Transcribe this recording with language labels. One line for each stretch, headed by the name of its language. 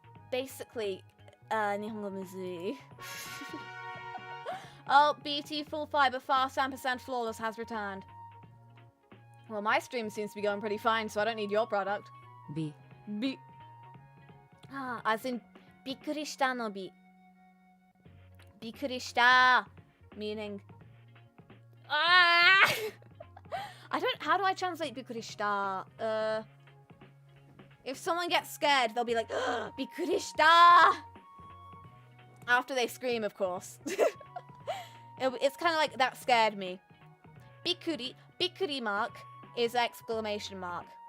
English: Basically,
Japanese: 日本語むずい.
English: Oh, BT full fiber fast ampersand flawless has returned. Well, my stream seems to be going pretty fine, so I don't need your product.
Japanese: び
English: Bi. Ah, as in,
Japanese: びっくりしたのび.びっくりした,
English: meaning. Ah! How do I translate
Japanese: びっくりした?
English: If someone gets scared, they'll be like, びっくりした! After they scream, of course. It's kind of like, that scared me. びっくり mark is exclamation mark.